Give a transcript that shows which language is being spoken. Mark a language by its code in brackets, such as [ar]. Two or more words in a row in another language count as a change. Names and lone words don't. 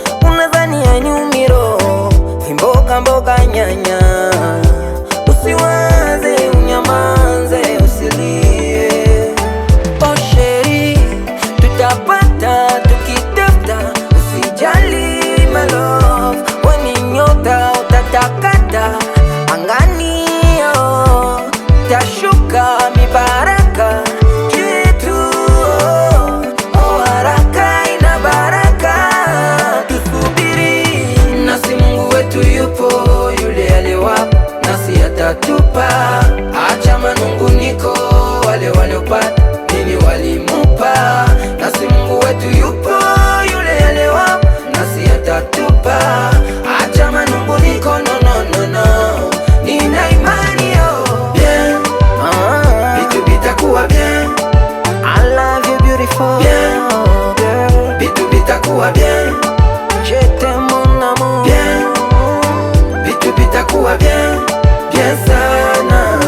[sw] Unadhani ya nyumi roho, mboga mboga nyanya. Usiwaze, unyamaze, usilie. Oh, sheri, tutapata, tukitafuta. Usijali, [en] my love. [sw] We ni nyota, utatakata. Angani, oh, tashuka mibaraka. Kitu, oh, oh, haraka ina baraka. Tusubiri, nasi Mungu wetu yupo, yule aliwapa, nasi atatupa. Acha manunguniko, wale waliopata, nini walimupa. Nasi Mungu wetu yupo, yule aliwapa, nasi atatupa. Acha manunguniko, [en] no, no, no, no. [sw] Nina imani, oh, bien. Vitu vitakuwa bien. [en] I love you, beautiful Bien. girl. [sw] Vitu vitakuwa bien. [fr] Je t'aime, mon amour. Bien. [sw] Vitu vitakuwa bien. Bien sana.